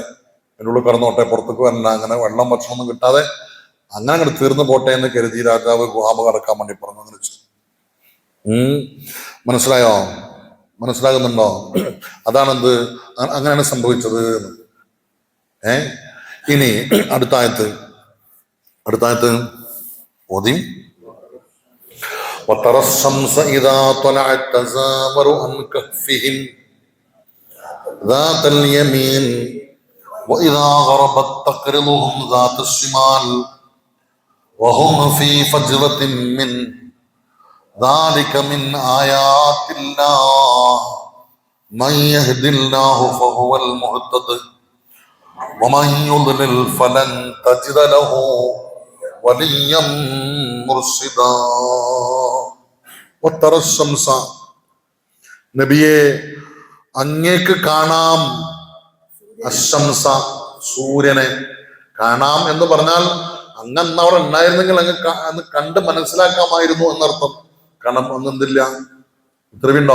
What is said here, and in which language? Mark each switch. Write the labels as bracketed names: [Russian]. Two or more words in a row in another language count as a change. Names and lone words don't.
[Malayalam] അതിൻ്റെ ഉള്ളിൽ കടന്നോട്ടെ, പുറത്തേക്ക് വരണ്ട, അങ്ങനെ വെള്ളം ഭക്ഷണമൊന്നും കിട്ടാതെ അങ്ങനെ അങ്ങോട്ട് തീർന്നു പോട്ടെ എന്ന് കരുതി രാജാവ് ഗുഹാമുഖം അടക്കാൻ വേണ്ടി പറഞ്ഞു. അങ്ങനെ വെച്ചു. മനസ്സിലായോ? മനസ്സിലാകുന്നുണ്ടോ? അതാണെന്ത്, അങ്ങനെയാണ് സംഭവിച്ചത്. ഇനി അടുത്തായത്ത് ഓതി. [Arabic] وترى الشمس إذا طلعت تزاور عن كهفهم ذات اليمين وإذا غربت تقرضهم ذات الشمال وهم في فجوة من ذلك من آيات الله من يهد الله فهو المهتد ومن يضلل فلن تجد له وليا مرشدا. وترى الشمس, [Malayalam] നബിയെ അങ്ങേക്ക് കാണാം, അശംസ സൂര്യനെ കാണാം എന്ന് പറഞ്ഞാൽ അങ്ങന്ന് അവിടെ ഉണ്ടായിരുന്നെങ്കിൽ അങ്ങ് കണ്ട് മനസ്സിലാക്കാമായിരുന്നു എന്നർത്ഥം. കാരണം അന്നെന്തില്ല, ഉത്തരവുണ്ടോ?